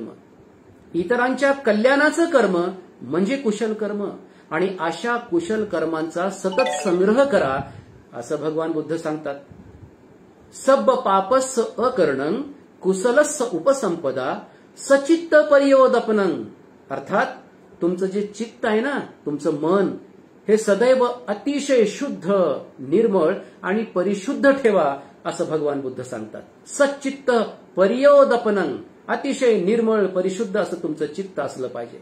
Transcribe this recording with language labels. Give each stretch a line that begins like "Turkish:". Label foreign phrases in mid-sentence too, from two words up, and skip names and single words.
Marathi: इतरांच्या कल्याणाचं कर्म म्हणजे कुशल कर्म. आणि अशा कुशल कर्मांचा सतत संग्रह करा असं भगवान बुद्ध सांगतात.
Pali: सब्ब पापस्स अकरणं कुशलस्स उपसंपदा सचित्त पर्योदपनं.
Marathi: अर्थात तुमचं जे चित्त आहे ना, तुमचं मन, हे सदैव अतिशय शुद्ध, निर्मळ आणि परिशुद्ध ठेवा असं भगवान बुद्ध सांगतात.
Pali: सच्चित्त पर्योदपनं,
Marathi: अतिशय निर्मळ परिशुद्ध असं तुमचं चित्त असलं पाहिजे.